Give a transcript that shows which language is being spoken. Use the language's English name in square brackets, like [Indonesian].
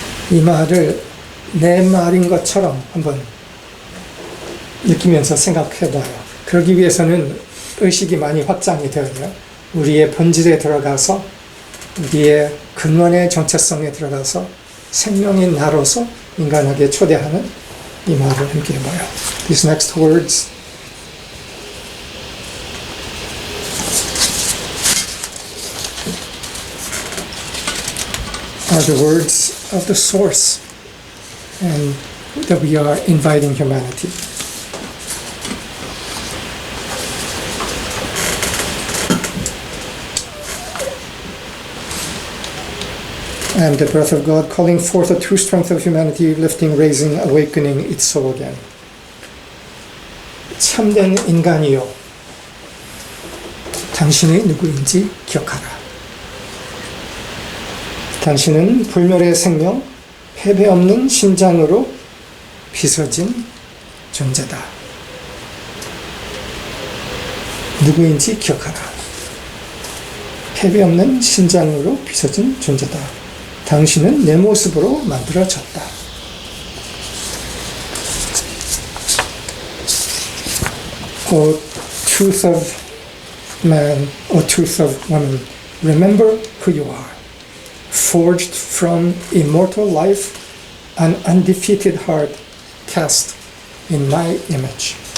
[Korean] 이 말을 내 말인 것처럼 한번 느끼면서 생각해봐요. 그러기 위해서는 의식이 많이 확장이 되어야 돼요. 우리의 본질에 들어가서 우리의 근원의 정체성에 들어가서 생명인 나로서 인간에게 초대하는 이 말을 함께 해봐요. [English] These next words are the words of the source and that we are inviting humanity. I am the breath of God, calling forth the true strength of humanity, lifting, raising, awakening its soul again. [Korean] 참된 인간이요. 당신이 누구인지 기억하라. 당신은 불멸의 생명, 패배 없는 심장으로 빚어진 존재다. 누구인지 기억하라. 패배 없는 심장으로 빚어진 존재다. 당신은 내 모습으로 만들어졌다. [English] O truth of man, O truth of woman, remember who you are. Forged from immortal life, an undefeated heart cast in my image.